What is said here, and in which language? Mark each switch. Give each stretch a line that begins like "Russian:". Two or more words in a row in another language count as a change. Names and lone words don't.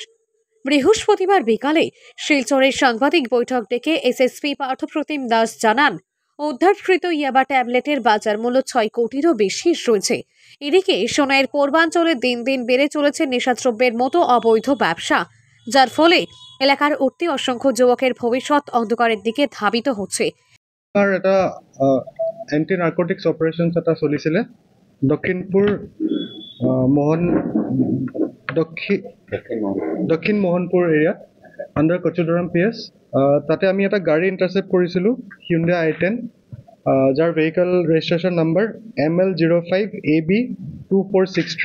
Bangla: বৃহস্পতিবার বিকালে শিলচরের সাংবাদিক বৈঠক ডেকে এসএসপি পার্থ প্রতিম দাস জানান, উদ্ধারকৃত ইয়াবা ট্যাবলেটের বাজার মূল্য 6 কোটিরও বেশি রয়েছে। এদিকে সোনাইয়ের পূর্বাঞ্চলে দিন দিন বেড়ে চলেছে নেশাদ্রব্যের মতো অবৈধ ব্যবসা, যার ফলে এলাকার উঠতি অসংখ্য যুবকের ভবিষ্যৎ অন্ধকারের দিকে ধাবিত হচ্ছে।
Assamese: আর এটা
English: anti narcotics operations
Assamese: এটা চলিছিলে দক্ষিণপুৰ দক্ষিণ মোহনপুৰ এৰিয়াত আণ্ডাৰ কচুৰদৰম PS। তাতে আমি এটা গাড়ী ইণ্টাৰচেপ্ট কৰিছিলোঁ, Hyundai i10, যাৰ
English: vehicle registration number
Assamese: ML05AB2463।